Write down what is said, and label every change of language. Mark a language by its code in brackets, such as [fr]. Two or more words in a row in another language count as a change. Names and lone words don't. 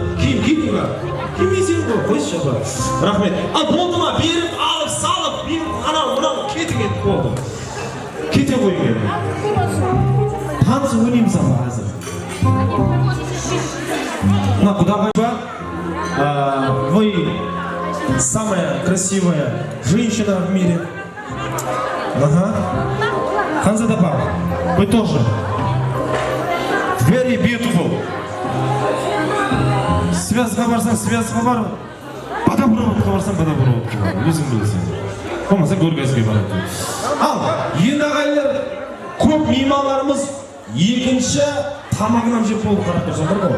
[kk] Кидің ба? Кимейсің ғой, қойшы ба. Рахмет. Ал болды ма? Беріп, алып, салып, беріп, анау, мынау, кетіп болды. Кете қойың еді. болса ойнаймыз ана қазір. Мына құдағай бар. [ru] Вы самая красивая женщина в мире. Ага. Ханзада апа, вы тоже. [en] Very beautiful. [kk] Связға барсаң, связға бар. Подоброводқа барсаң, подоброводқа бар. Өзің білесің. Болмаса Горгазге барады. Ал, енді ағайлар, көп меймандарымыз екінші тамағынан жеп болып қарап тұрсаңдар ғой.